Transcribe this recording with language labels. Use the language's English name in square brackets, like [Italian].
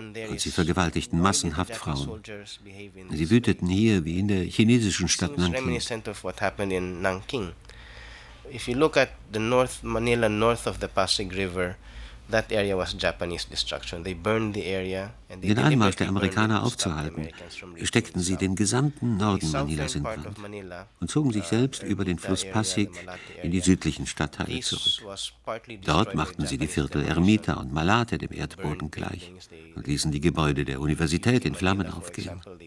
[German] Und sie vergewaltigten massenhaft Frauen. Sie wüteten hier wie in der chinesischen Stadt Nanking. [English] If you look at the North Manila north of the Pasig River, that area was Japanese destruction. They burned the area. [German] Den Anmarsch der Amerikaner aufzuhalten, steckten sie den gesamten Norden Manilas in Brand und zogen sich selbst über den Fluss Pasig in die südlichen Stadtteile zurück. Dort machten sie die Viertel Ermita und Malate dem Erdboden gleich und ließen die Gebäude der Universität in Flammen aufgehen.